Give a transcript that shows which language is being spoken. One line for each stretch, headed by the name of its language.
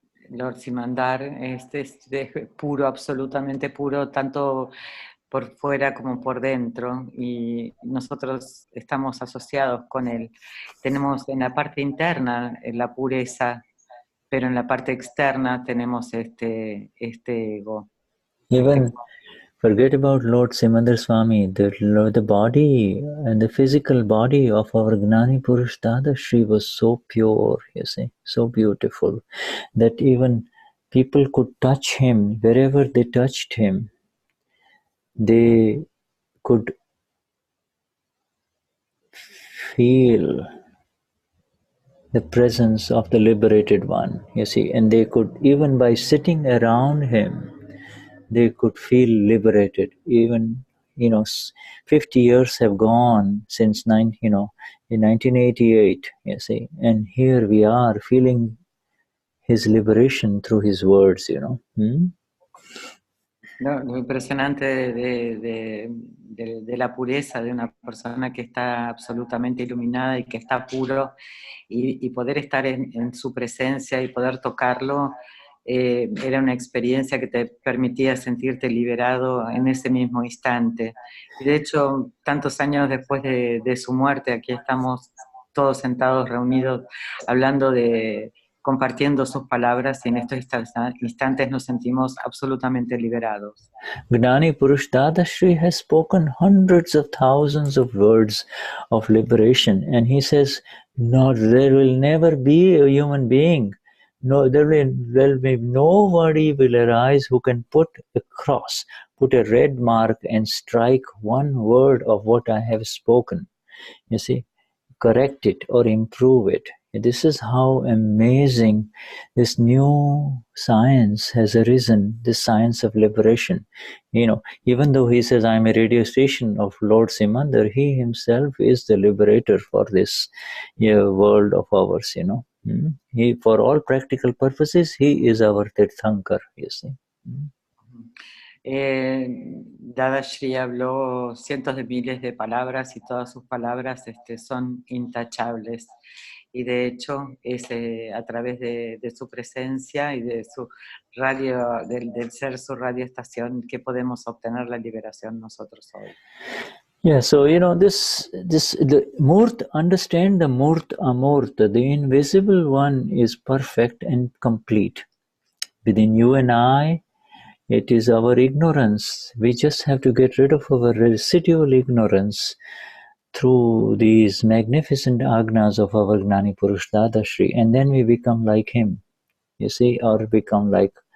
Spanish: Lord Simandar es puro, absolutamente puro, tanto por fuera como por dentro, y nosotros estamos asociados con él. Tenemos en la parte interna la pureza, pero en la parte externa tenemos este ego.
English: Even forget about Lord Simandar Swami, the body and the physical body of our Gnani Purush Dadashri was so pure, you see, so beautiful, that even people could touch him. Wherever they touched him, they could feel the presence of the liberated one, you see, and they could, even by sitting around him, they could feel liberated. Even, 50 years have gone since in 1988, you see, and here we are feeling his liberation through his words,
Spanish: Lo impresionante de la pureza de una persona que está absolutamente iluminada y que está puro, y poder estar en su presencia y poder tocarlo, era una experiencia que te permitía sentirte liberado en ese mismo instante. Y de hecho, tantos años después de su muerte, aquí estamos todos sentados, reunidos, hablando compartiendo sus palabras, y en estos instantes nos sentimos absolutamente liberados.
English: Gnani Purush Dadashri has spoken hundreds of thousands of words of liberation, and he says, no, there will never be a human being. No, there will be nobody will arise who can put a cross, put a red mark and strike one word of what I have spoken. You see, correct it or improve it. This is how amazing this new science has arisen, this science of liberation. Even though he says, I'm a radio station of Lord Simandar, he himself is the liberator for this world of ours, He, for all practical purposes, he is our Tirthankar, you see.
Spanish: Dadashri habló cientos de miles de palabras, y todas sus palabras son intachables. Y de hecho es a través de su presencia y de su radio, del ser su radioestación, que podemos obtener la liberación nosotros hoy.
English: Yeah, so the Murt, understand the Murt Amurta, the invisible one is perfect and complete. Within you and I, it is our ignorance. We just have to get rid of our residual ignorance through these magnificent agnas of our Gnani Purush Dadashri, and then we become like him, you see, or become like